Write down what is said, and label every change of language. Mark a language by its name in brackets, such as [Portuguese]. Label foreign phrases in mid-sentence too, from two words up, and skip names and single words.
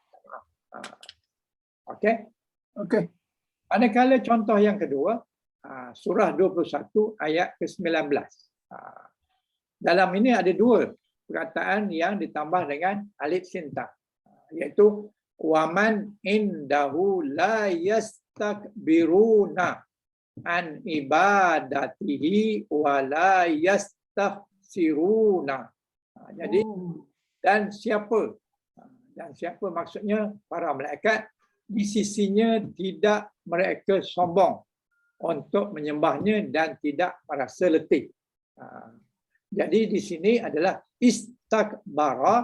[Malay] okey. Okey. Manakala contoh yang kedua, surah 21 ayat ke-19. Dalam ini ada 2 perkataan yang ditambah dengan alif sinta, iaitu [Arabic] ومن عنده لا يستكبرون عن عبادته ولا يستحسرون. [Malay] Jadi dan siapa maksudnya para malaikat di sisinya tidak mereka sombong untuk menyembahnya dan tidak merasa letih. Jadi di sini adalah istakbara.